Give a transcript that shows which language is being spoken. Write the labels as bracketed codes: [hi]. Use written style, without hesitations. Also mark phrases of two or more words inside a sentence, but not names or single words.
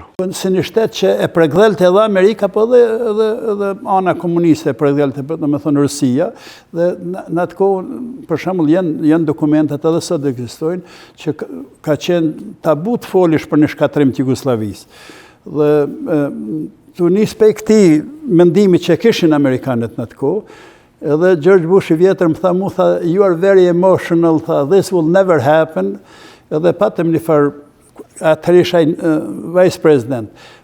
[sq] Si një shtet që e përgdhelte edhe Amerika, po edhe ana komuniste e përgdhelte, do me thonë Rusia, dhe në atë kohë, për shembull, janë dokumentat edhe sot ekzistojnë, që ka qenë tabu të folish për një shkatrim të Jugosllavisë. Dhe tu nis pe këtij mendimi që kishin amerikanët në atë kohë, edhe George Bush i vjetër më tha, [en] you are very emotional, tha, this will never happen, [sq] edhe patëm një farë, atër isha [en] vice president,